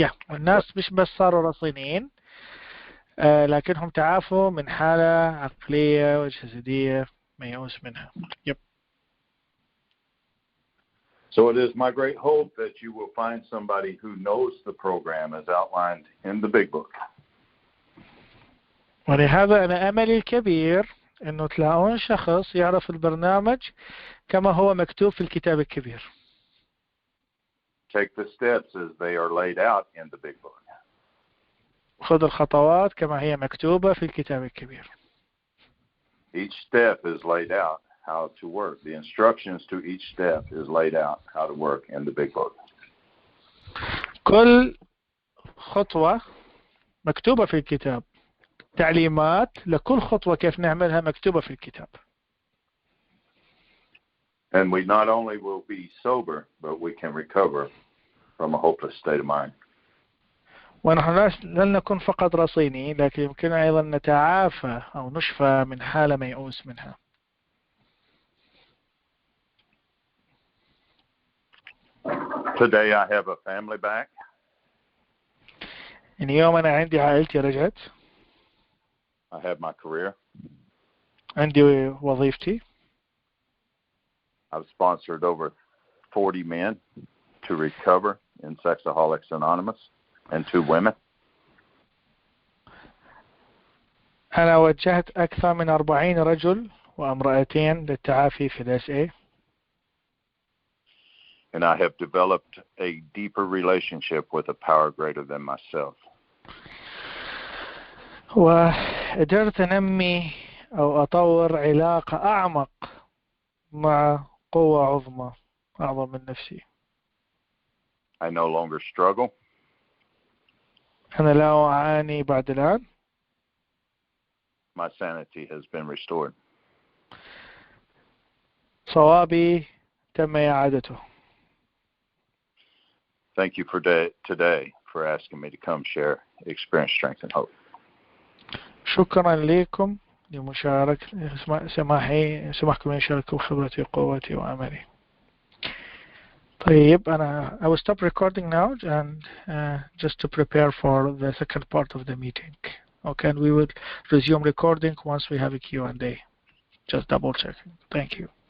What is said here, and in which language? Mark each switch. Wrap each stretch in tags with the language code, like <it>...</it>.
<ar>والناس مش بس صاروا رصينين لكنهم تعافوا من حالة عقلية وجسدية ميؤوس منها.</ar> <en>Yep. So it is my great hope that you will find somebody who knows the program as outlined in the big book.</en> <ar>ولهذا أنا أملي الكبير إنه تلاقون شخص يعرف البرنامج كما هو مكتوب في الكتاب الكبير.</ar> <en>Take the steps as they are laid out in the big book.</en> <ar>خذ الخطوات كما هي مكتوبة في الكتاب الكبير.</ar> <en>Each step is laid out how to work. The instructions to each step is laid out how to work in the big book.</en> <ar>كل خطوة مكتوبة في الكتاب. تعليمات لكل خطوة كيف نعملها مكتوبة في الكتاب.</ar> <en>And we not only will be sober, but we can recover from a hopeless state of mind.</en> <ar>ونحن لن نكون فقط رصينين، لكن يمكننا أيضا نتعافى أو نشفى من حالة ميؤوس منها.</ar> <en>Today I have a family back.</en> <ar>اليوم أنا عندي عائلتي رجعت.</ar> <en>I have my career.</en> <ar>عندي وظيفتي.</ar> <en>I've sponsored over 40 men to recover in Sexaholics Anonymous and 2 women.</en> <ar>أنا وجهت أكثر من 40 رجل وامرأتين للتعافي في الSA.</ar> <en>And I have developed a deeper relationship with a power greater than myself.</en> <ar>وقدرت أنمي أو أطور علاقة أعمق مع قوة عظمى أعظم من نفسي.</ar> <en>I no longer struggle.</en> <ar>أنا لا أعاني بعد الآن.</ar> <en>My sanity has been restored.</en> <ar>صوابي تم إعادته.</ar> <en>Thank you for today for asking me to come share experience, strength, and hope.</en> <ar>شكرا لكم لمشاركة سماحكم يشاركوا خبرتي وقوتي وعملي. طيب أنا</ar> <en>I will stop recording now and just to prepare for the second part of the meeting. Okay, and we will resume recording once we have a Q&A. Just double checking. Thank you.</en>